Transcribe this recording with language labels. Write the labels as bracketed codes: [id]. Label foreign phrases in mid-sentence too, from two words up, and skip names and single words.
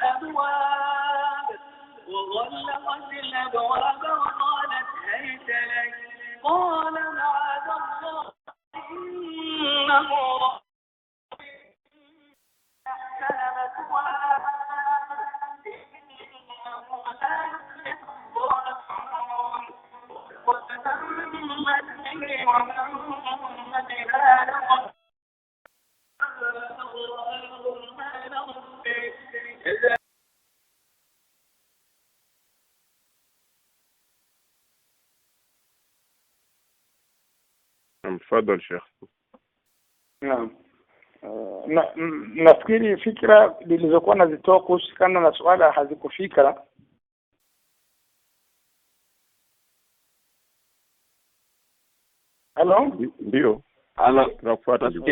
[ar] الأبواب وقالت هيت لك قال معاذ الله إنه ربي أحسن مثواي إنه لا يفلح الظالمون وتتمت به ومن بها لقد تفضل شيخ. [sw] Naam. Nafikiri fikra zilizokuwa nazitoa kuhusiana na swala hazikufika. Hello? Ndio. Tunakufuata.